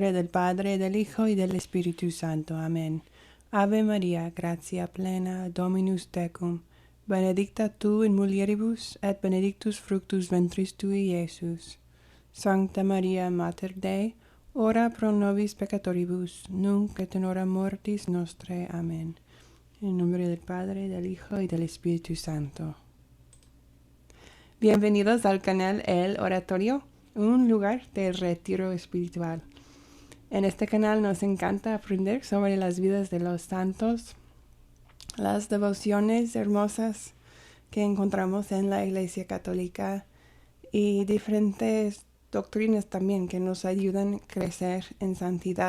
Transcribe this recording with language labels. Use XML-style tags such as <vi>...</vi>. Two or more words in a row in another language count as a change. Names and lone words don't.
<es>Padre, del Hijo y del Espíritu Santo. Amén.</es> <la>Ave María, gratia plena, Dominus tecum, benedicta tu in mulieribus, et benedictus fructus ventris tui, Iesus. Sancta Maria, Mater Dei, ora pro nobis peccatoribus, nunc et in hora mortis nostrae.</la> <es>Amén. En nombre del Padre, del Hijo y del Espíritu Santo. Bienvenidos al canal El Oratorio, un lugar de retiro espiritual. En este canal nos encanta aprender sobre las vidas de los santos, las devociones hermosas que encontramos en la Iglesia Católica y diferentes doctrinas también que nos ayudan a crecer en santidad.</es>